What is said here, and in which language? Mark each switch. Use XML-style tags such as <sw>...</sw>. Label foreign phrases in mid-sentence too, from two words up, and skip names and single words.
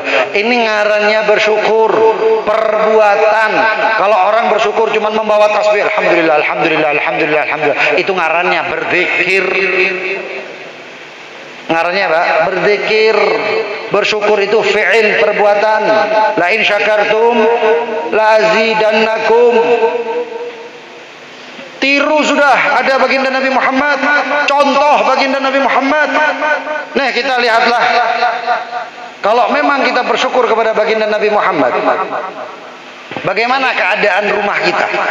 <id>Ini ngarannya bersyukur, perbuatan. Kalau orang bersyukur cuma membawa tasbih, alhamdulillah, alhamdulillah, alhamdulillah, alhamdulillah, itu ngarannya berzikir. Ngarannya apa? Berzikir. Bersyukur itu fi'il, perbuatan.</id> <ar>لئن شكرتم لأزيدنكم.</ar> <id>Tiru sudah ada baginda Nabi Muhammad, contoh baginda Nabi Muhammad. Nah kita lihatlah, kalau memang kita bersyukur kepada baginda Nabi Muhammad, bagaimana keadaan rumah kita?</id>